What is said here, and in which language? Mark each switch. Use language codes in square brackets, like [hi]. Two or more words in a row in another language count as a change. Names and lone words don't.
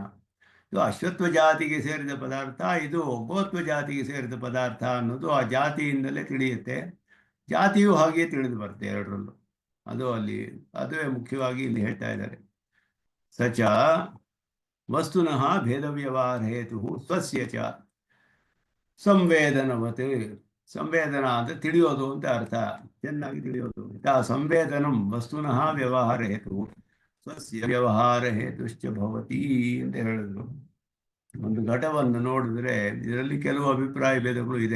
[kn] ಇದು ಅಶ್ವತ್ವ ಜಾತಿಗೆ ಸೇರಿದ ಪದಾರ್ಥ, ಇದು ಗೋತ್ವ ಜಾತಿಗೆ ಸೇರಿದ ಪದಾರ್ಥ ಅನ್ನೋದು ಆ ಜಾತಿಯಿಂದಲೇ ತಿಳಿಯುತ್ತೆ. ಜಾತಿಯು ಹಾಗೆಯೇ ತಿಳಿದು ಬರುತ್ತೆ ಎರಡರಲ್ಲೂ. ಅದು ಅಲ್ಲಿ ಅದುವೇ ಮುಖ್ಯವಾಗಿ ಇಲ್ಲಿ ಹೇಳ್ತಾ ಇದ್ದಾರೆ. [sa] ಸಚ ವಸ್ತುನಃ ಭೇದ ವ್ಯವಹಾರ ಹೇತು ಸ್ವಸ್ಯ ಚ ಸಂವೇದನವತ್. [kn] ಸಂವೇದನ ಅಂದರೆ ತಿಳಿಯೋದು ಅಂತ ಅರ್ಥ, ಚೆನ್ನಾಗಿ ತಿಳಿಯೋದು. [sa] ಸಂವೇದನಂ ವಸ್ತುನಃ ವ್ಯವಹಾರ ಹೇತು ಸ್ವಸ್ಯ ವ್ಯವಹಾರ ಹೇತುಶ್ಚ ಭವತಿ [kn] ಅಂತ ಹೇಳಿದ್ರು. ಒಂದು ಘಟವನ್ನು ನೋಡಿದ್ರೆ ಇದರಲ್ಲಿ ಕೆಲವು ಅಭಿಪ್ರಾಯ ಭೇದಗಳು ಇದೆ.